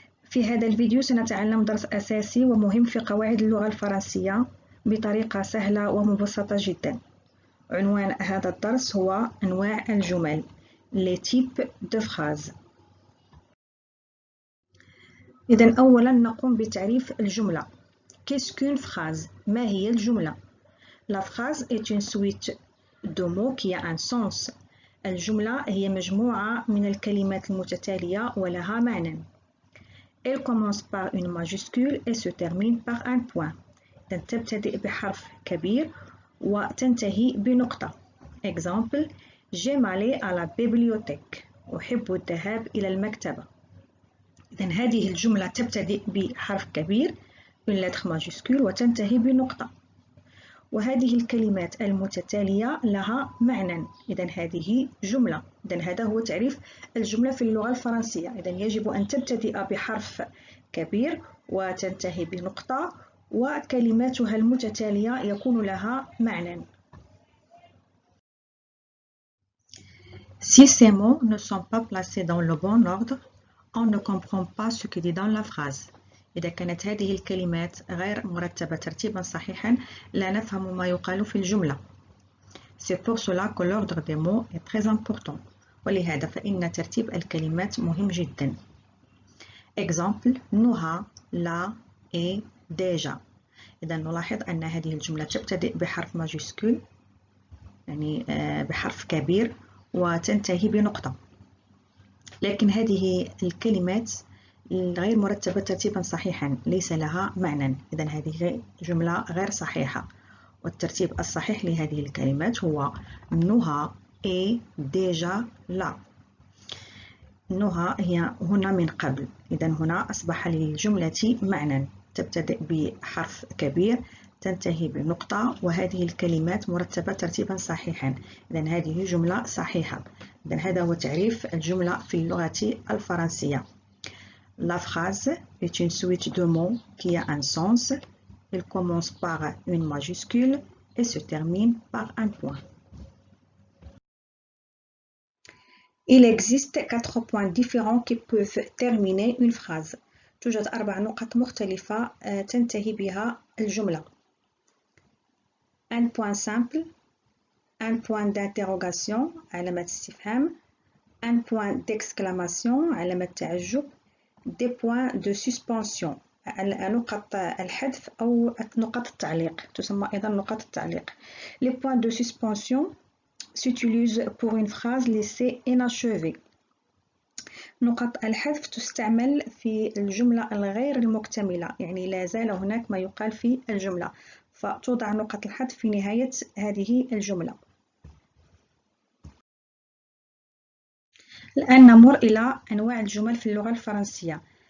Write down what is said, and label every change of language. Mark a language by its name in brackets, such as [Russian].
[Arabic] في هذا الفيديو سنتعلم درس أساسي ومهم في قواعد اللغة الفرنسية بطريقة سهلة ومبسطة جدا. عنوان هذا الدرس هو أنواع الجمل [French] Les types de phrases. [Arabic] إذن أولا نقوم بتعريف الجملة. [French] Qu'est-ce qu'une phrase؟ [Arabic] ما هي الجملة؟ [French] La phrase est une suite de mots qui a un sens. [Arabic] الجملة هي مجموعة من الكلمات المتتالية ولها معنى. [French] Elle commence par une majuscule et se termine par un point. [Arabic] تبتدئ بحرف كبير وتنتهي بنقطة. [French] Exemple: J'aime aller à la bibliothèque. [Arabic] أحب الذهاب إلى المكتبة. إذن هذه الجملة تبتدئ بحرف كبير [French] une lettre majuscule [Arabic] وتنتهي بنقطة. وهذه الكلمات المتتالية لها معنى. إذن هذه جملة. إذن هذا هو تعريف الجملة في اللغة الفرنسية. إذن يجب أن تبتدئ بحرف كبير وتنتهي بنقطة وكلماتها المتتالية يكون لها معنى. [French] Si ces mots ne sont pas placés dans le bon ordre, on ne comprend pas ce qui est dans la phrase. [Arabic] إذا كانت هذه الكلمات غير مرتبة ترتيبا صحيحا لا نفهم ما يقال في الجملة. [French] C'est pour cela que l'ordre des mots est très important. [Arabic] ولهذا فإن ترتيب الكلمات مهم جدا. [French] Exemple: نهى، لا، et déjà. [Arabic] إذا نلاحظ أن هذه الجملة تبتدئ بحرف ماجسكول يعني بحرف كبير وتنتهي بنقطة. لكن هذه الكلمات غير مرتبة ترتيبا صحيحا ليس لها معنى. إذا هذه جملة غير صحيحة. والترتيب الصحيح لهذه الكلمات هو نهى [French] et déjà là. [Arabic] نهى هي هنا من قبل. إذا هنا أصبح للجملة معنى. تبتدئ بحرف كبير تنتهي بنقطة وهذه الكلمات مرتبة ترتيبا صحيحا. إذا هذه جملة صحيحة. إذا هذا هو تعريف الجملة في اللغة الفرنسية. [French] La phrase est une suite de mots qui a un sens. Elle commence par une majuscule et se termine par un point. Il existe 4 points différents qui peuvent terminer une phrase. [Arabic] توجد 4 نقط مختلفة تنتهي بها الجملة. [French] Un point simple, un point d'interrogation [Arabic] علامة استفهام, [French] un point d'exclamation [Arabic] علامة تعجب, [French] des points de suspension [Arabic] نقط الحذف أو نقط التعليق تسمى أيضا نقط التعليق. [French] Les points de suspension s'utilisent pour une phrase laissée inachevée. [Arabic] نقط الحذف تستعمل في الجملة الغير المكتملة يعني لا زال هناك ما يقال في الجملة فتوضع نقط الحذف في نهاية هذه الجملة. الآن نمر إلى أنواع الجمل في اللغة الفرنسية.